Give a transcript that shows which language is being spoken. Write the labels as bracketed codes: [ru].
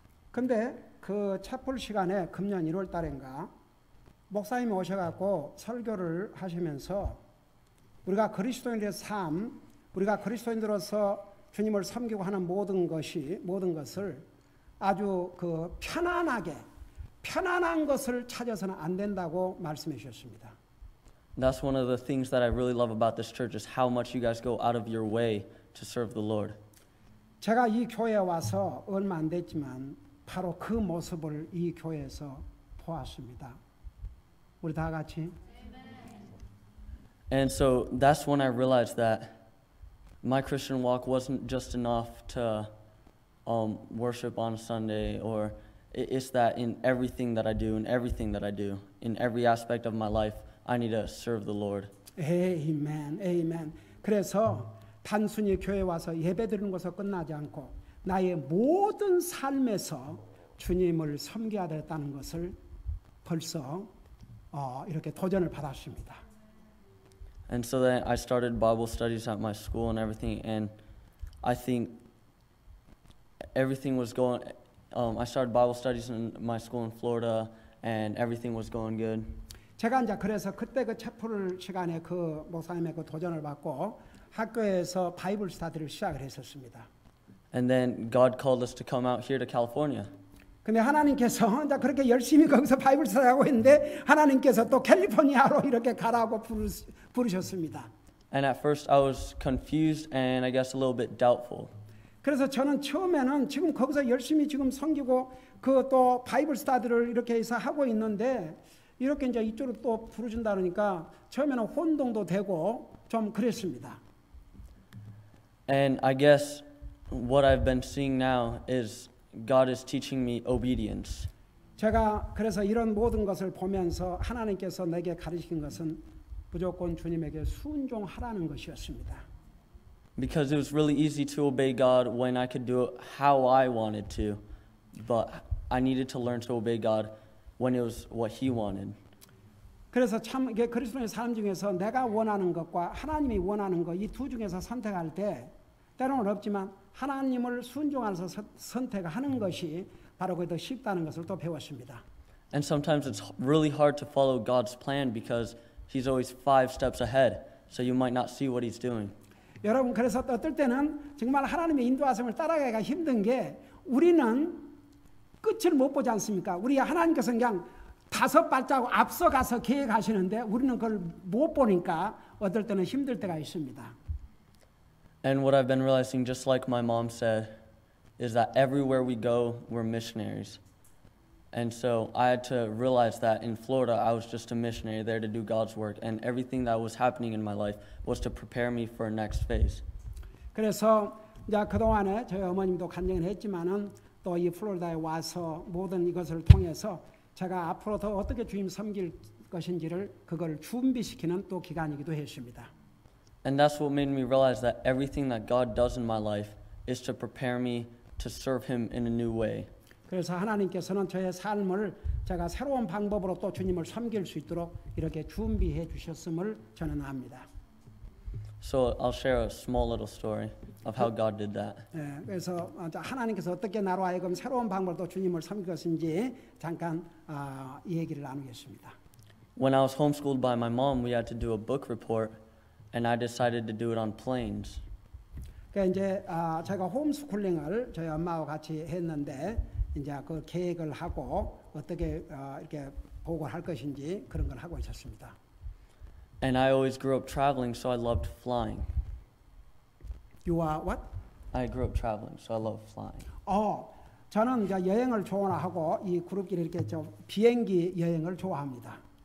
[ko] 근데 그 차풀 시간에 금년 1월 달인가 목사님이 오셔갖고 설교를 하시면서 우리가 그리스도인들의 삶, 우리가 그리스도인들로서 주님을 섬기고 하는 모든 것을 아주 그 편안한 것을 찾아서는 안 된다고 말씀해 주셨습니다. [en] That's one of the things that I really love about this church is how much you guys go out of your way to serve the Lord. [ko] 제가 이 교회에 와서 얼마 안 됐지만 바로 그 모습을 이 교회에서 보았습니다. 우리 다 같이. [en] And so that's when I realized that my Christian walk wasn't just enough to worship on Sunday, or it's that in everything that I do, in every aspect of my life, I need to serve the Lord. [ko] 아멘, 아멘. 그래서 단순히 교회 와서 예배 드리는 것으로 끝나지 않고 나의 모든 삶에서 주님을 섬겨야 되겠다는 것을 벌써 이렇게 도전을 받았습니다. [en] And so then I started Bible studies at my school and everything, and I think everything was going. I started Bible studies in my school in Florida, and everything was going good. [ko] 제가 이제 그래서 그때 그 채플 시간에 그 목사님의 그 도전을 받고 학교에서 바이블 스터디를 시작을 했었습니다. [en] And then God called us to come out here to California. [ko] 근데 하나님께서 이제 그렇게 열심히 거기서 바이블 스터디하고 있는데 하나님께서 또 캘리포니아로 이렇게 가라고 부르셨습니다. [en] And at first I was confused and I guess a little bit doubtful. [ko] 그래서 저는 처음에는 지금 거기서 열심히 지금 섬기고 그 또 바이블 스터디를 이렇게 해서 하고 있는데 이렇게 이제 이쪽으로 또 부르준다 그러니까 처음에는 혼동도 되고 좀 그랬습니다. [en] And I guess what I've been seeing now is God is teaching me obedience. [ko] 제가 그래서 이런 모든 것을 보면서 하나님께서 내게 가르친 것은 무조건 주님에게 순종하라는 것이었습니다. [en] Because it was really easy to obey God when I could do it how I wanted to, but I needed to learn to obey God when it was what He wanted. [ko] 그래서 참 이게 그리스도의 삶 중에서 내가 원하는 것과 하나님이 원하는 것 이 두 중에서 선택할 때 때로는 어렵지만 하나님을 순종해서 선택하는 것이 바로 더 쉽다는 것을 또 배웠습니다. [en] And sometimes it's really hard to follow God's plan because He's always 5 steps ahead, so you might not see what He's doing. [ko] 여러분 그래서 어떨 때는 정말 하나님의 인도하심을 따라가기가 힘든 게 우리는 끝을 못 보지 않습니까? 우리 하나님께서 그냥 5 발자국 앞서가서 계획하시는데 우리는 그걸 못 보니까 어떨 때는 힘들 때가 있습니다. [en] And what I've been realizing, just like my mom said, is that everywhere we go, we're missionaries. And so I had to realize that in Florida, I was just a missionary there to do God's work, and everything that was happening in my life was to prepare me for a next phase. [ko] 그래서 이제 그동안에 저희 어머님도 간증을 했지만은 또 이 플로리다에 와서 모든 이것을 통해서 제가 앞으로 더 어떻게 주님 섬길 것인지를 그걸 준비시키는 또 기간이기도 했습니다. [en] And that's what made me realize that everything that God does in my life is to prepare me to serve Him in a new way. [ko] 그래서 하나님께서는 저의 삶을 제가 새로운 방법으로 또 주님을 섬길 수 있도록 이렇게 준비해 주셨음을 저는 압니다. [en] So I'll share a small little story of how God did that. [ko] 그래서 하나님께서 어떻게 나로 하여금 새로운 방법으로 주님을 섬길 것인지 잠깐 이 얘기를 나누겠습니다. [en] When I was homeschooled by my mom, we had to do a book report, and I decided to do it on planes. [ko] 그러니까 이제 제가 홈스쿨링을 저희 엄마와 같이 했는데 이제 그 계획을 하고 어떻게 이렇게 보고를 할 것인지 그런 걸 하고 있었습니다. [en] And I always grew up traveling, so I loved flying. You are what? I grew up traveling, so I love flying. [ko] 저는 이제 여행을 좋아하고 이 그룹끼리 이렇게 비행기 여행을 좋아합니다.